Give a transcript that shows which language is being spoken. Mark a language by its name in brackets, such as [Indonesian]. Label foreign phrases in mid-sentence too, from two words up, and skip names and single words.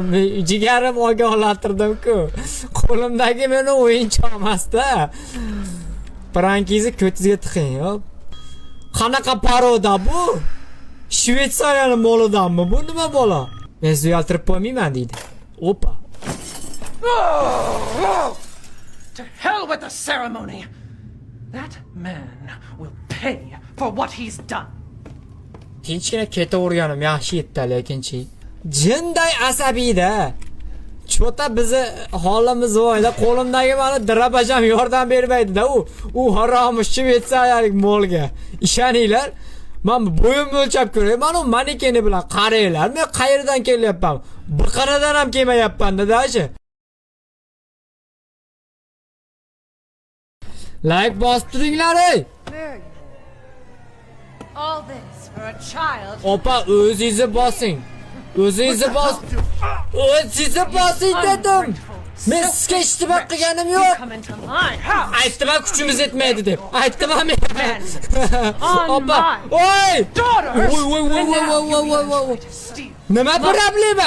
[Uzbek] Jigarim ogohlantirdim-ku. Qo'limdagi meni o'yinchoq emas-da. Prankingizni ko'tingizga tiqing, yo'q. Qanaqa paroda bu? Shvetsariyani molidanmi? Bu nima bola? Men sizni uyaltirib qo'ymayman deydi. Opa. [English] To hell with the ceremony. That man will pay for what he's done. [Uzbek] Tinchgina ketaverganim yaxshi edi, lekinchi jinday asabiyda. Chota bizni holimiz voyda, qo'limdagi meni dirabajam yordam bermaydi-da u haromi shvetsariyalik molga. Ishoninglar, men bo'yim o'lchab ko'ray. Mana u manekeni bilan qaranglar. Men qayerdan kelyapman? Biqinidan ham kelmayapman-da-chi. Like bosdiringlar ey. [English] All this for a child. [Uzbek] Opa, o'zingizni bosing. O'zingizni bosing dedim. Men sizga ishtiboq qilganim yo'q. Aytdim, kuchimiz yetmaydi deb. Aytdim men. Opa, oy! Voy. Nima problema?